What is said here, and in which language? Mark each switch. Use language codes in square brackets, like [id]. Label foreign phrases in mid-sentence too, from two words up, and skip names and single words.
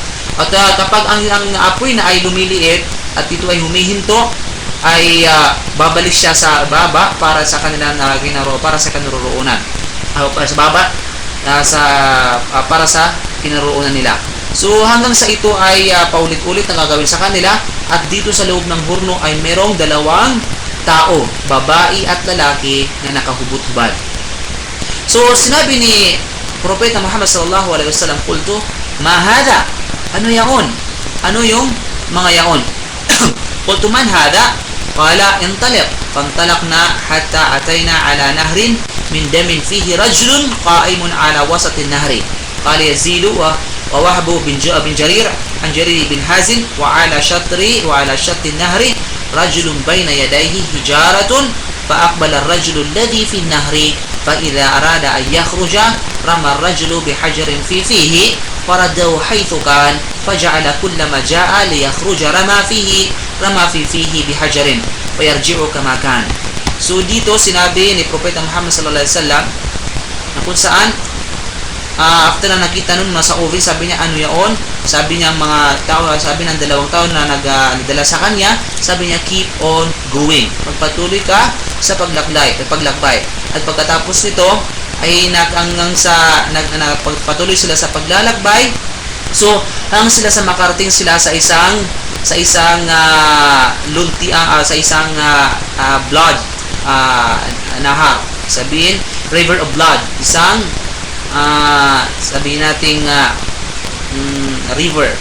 [tl] At kapag ang apoy na ay lumiliit at ito ay humihinto, ay babalik siya sa baba para sa kanilang para sa kinaroroonan, para sa baba, para sa kinaroroonan nila. So hanggang sa ito ay paulit-ulit na gagawin sa kanila. At dito sa loob ng hurno ay merong dalawang tao, babae at lalaki, na nakahubot-hubad. So sinabi ni Propeta Muhammad [ar] صلى الله عليه وسلم, "قلت ما هذا?" [tl] Ano yaon? Ano yung mga yaon? [ar] "قلت من هذا?" قال انطلق. فانطلقنا حتى أتينا على نهر من دم فيه رجل قائم على وسط النهر. قال يزيد و ووهب بن جرير عن جرير بن حازم وعلى شط النهر رجل بين يديه حجارة فأقبل الرجل الذي في النهر فإذا أراد أن يخرج رمى الرجل بحجر في فيه فرده حيث كان فجعل كلما جاء ليخرج رمى في فيه بحجر ويرجع كما كان. [tl] So dito sinabi ni Propeta Muhammad [ar] صلى الله عليه وسلم [tl] na kung saan after na nakita nun nasa oven, sabi niya, ano yaon? Sabi niya mga tao, sabi ng dalawang tao na nagdala sa kanya, sabi niya, [en] keep on going. [tl] Pagpatuloy ka sa paglakbay. At pagkatapos nito ay pagpatuloy sila sa paglalakbay. So hanggang sila sa makarating sila sa isang blood nahar, sabihin [en] river of blood, [tl] isang sabihin nating river.